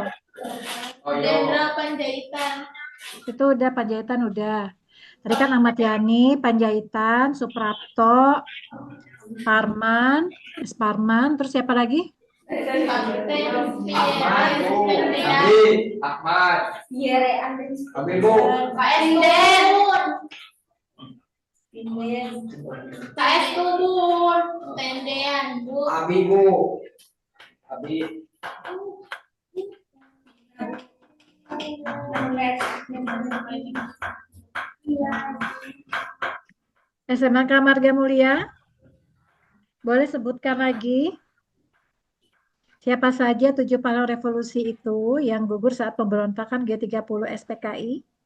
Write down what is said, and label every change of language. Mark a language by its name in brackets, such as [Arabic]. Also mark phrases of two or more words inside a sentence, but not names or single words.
[Indonesian] Jenderal Panjaitan. Itu udah Panjaitan udah. Tadi kan Ahmad Yani, Panjaitan, Suprapto, Parman, S. Parman, terus siapa lagi? Ahmad. Yere Abi, Bu. KS Tubun. Tendean, Bu. Abi, Bu. Abi. SMK Marga Mulia. Boleh sebutkan lagi siapa saja 7 pahlawan revolusi itu yang gugur saat pemberontakan G30 SPKI?